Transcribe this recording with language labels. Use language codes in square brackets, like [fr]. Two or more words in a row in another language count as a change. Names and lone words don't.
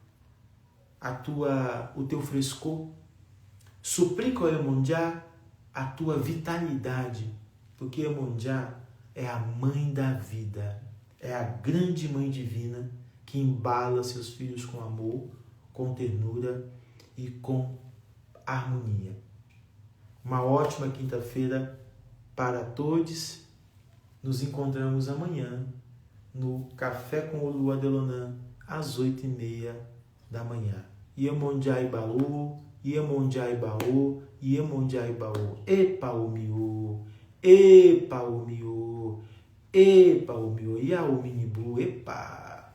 [pt] o teu frescor, suplica a Iemonjá a tua vitalidade, porque Iemonjá é a mãe da vida, é a grande mãe divina que embala seus filhos com amor, com ternura e com harmonia. Uma ótima quinta-feira para todos. Nos encontramos amanhã no Café com Olua Delonã, às 8h30 da manhã. Iemonjá Ibaú, Iemonjá Ibaú, Iemonjá Ibaú. [yo] Epa o miô, epa o miô, epa o miô, Iaú minibu, epa.